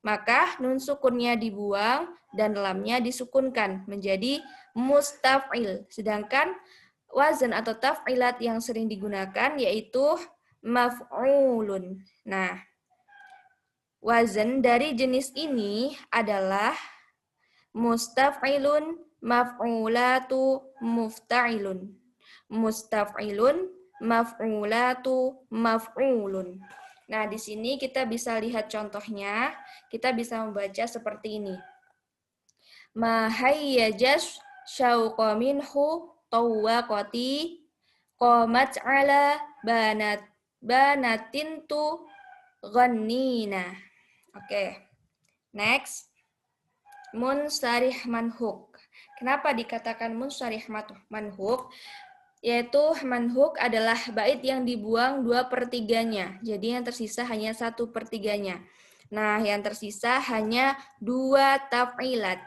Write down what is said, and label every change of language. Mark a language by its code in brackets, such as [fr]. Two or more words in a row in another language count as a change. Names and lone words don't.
[id] maka nun sukunnya dibuang dan lamnya disukunkan menjadi mustaf'il. Sedangkan wazan atau taf'ilat yang sering digunakan yaitu maf'ulun. Nah, wazan dari jenis ini adalah mustaf'ilun, maf'ulatu, mufta'ilun. Mustaf'ilun, maf'ulatu, maf'ulun. Nah, di sini kita bisa lihat contohnya. Kita bisa membaca seperti ini. [ar] ما هيج الشوق منه طوقة قامت على بانة تغنينا. [id] Oke. Next. Munsharih manhuk. Kenapa dikatakan munsharih manhuk? Yaitu manhuk adalah bait yang dibuang 2/3-nya. Jadi yang tersisa hanya 1/3-nya. Nah, yang tersisa hanya 2 taf'ilat.